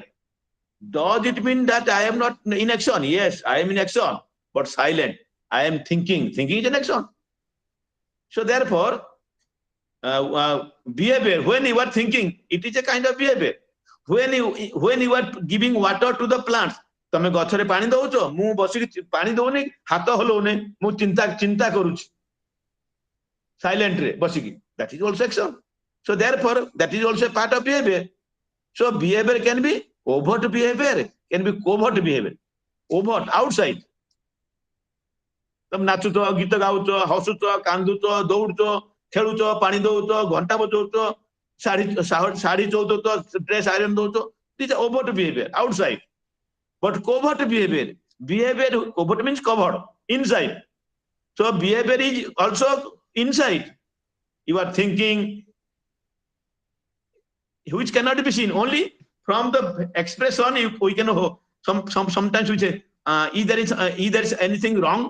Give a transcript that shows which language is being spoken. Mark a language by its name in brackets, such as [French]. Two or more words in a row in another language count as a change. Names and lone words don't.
[English] Does it mean that I am not in action? Yes, I am in action, but silent. I am thinking. Thinking is an action. So therefore, behavior, when you are thinking, it is a kind of behavior. When you are giving water to the plants, [Odia] ତମେ ଗଛରେ ପାଣି ଦଉଛ, ମୁଁ ବସିକି ପାଣି ଦଉନି, ହାତ ହଲଉନି, ମୁଁ ଚିନ୍ତା କରୁଛି silently ବସିକି. [English] That is also action. So therefore, that is also a part of behavior. So behavior can be overt behavior, can be covert behavior. Overt, outside. [Odia] ତମେ ନାଚୁଛ, ଗୀତ ଗାଉଛ, ହସୁଛ, କାନ୍ଦୁଛ, ଦୌଡୁଛ, ଖେଳୁଛ, ପାଣି ଦଉଛ, ଘଣ୍ଟା ବଜଉଛ, ଶାଢୀ ଚଉଦଉଛ, [English] dress iron [Odia] ଦଉଛ. [English] These are overt behavior, outside. But covert behavior, covert means covered, inside. So behavior is also inside. You are thinking, which cannot be seen. Only from the expression we can know. Sometimes we say, either is anything wrong.